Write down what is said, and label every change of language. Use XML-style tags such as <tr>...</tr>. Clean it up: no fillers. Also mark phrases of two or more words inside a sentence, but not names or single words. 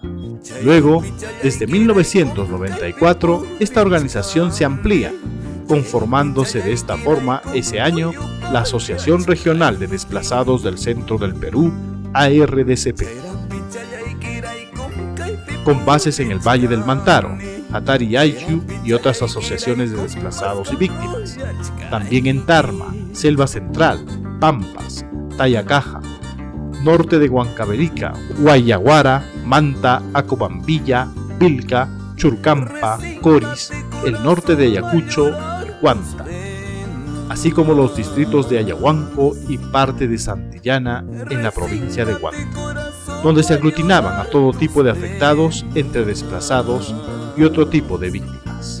<es>Luego, desde 1994, esta organización se amplía, conformándose de esta forma ese año la Asociación Regional de Desplazados del Centro del Perú, ARDCP, con bases en el Valle del Mantaro, Hatari Ayllu y otras asociaciones de desplazados y víctimas, también en Tarma, Selva Central, Pampas, Tayacaja, norte de Huancavelica, Guayaguara, Manta, Acobambilla, Vilca, Churcampa, Coris, el norte de Ayacucho y Huanta, así como los distritos de Ayahuanco y parte de Santillana en la provincia de Huanta, donde se aglutinaban a todo tipo de afectados entre desplazados y otro tipo de víctimas.</es>